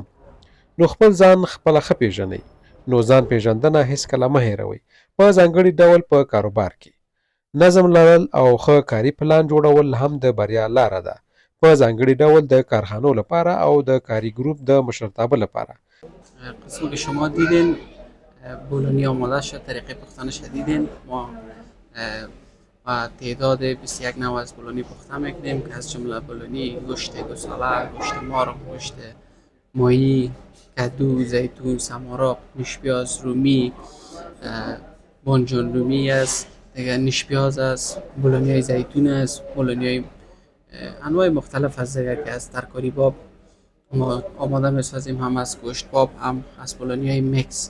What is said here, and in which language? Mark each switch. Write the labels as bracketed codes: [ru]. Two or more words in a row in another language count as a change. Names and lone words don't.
[ps] نو خپل ځان خپله ښه پیژنئ. نو ځان پیژندنه هیڅکله مه هېروئ. په ځانګړي ډول په کاروبار کې نظم لرل او ښه کاري پلان جوړول هم د بریا لاره ده، په ځانګړي ډول د کارخانو لپاره او د کاري ګروپ د مشرتابه لپاره. [fa] قسمی که شما دیدین بولونی آماده شد، طریقه پختنش دیدین. ما و تعداد 21 نوع از بولونی پخته میکنیم که از جمله بولونی گوشت گوساله، گوشت مرغ، گوشت ماهی، کدو، زیتون، سمارق، نشپیاز، رومی، بانجان رومی است، دیگه نشپیاز است، بولونی های زیتون است، بولونی های انواع مختلف از دیگه که از ترکاری باب ما آماده میسازیم، هم از گوشت باب هم از بولونی های میکس.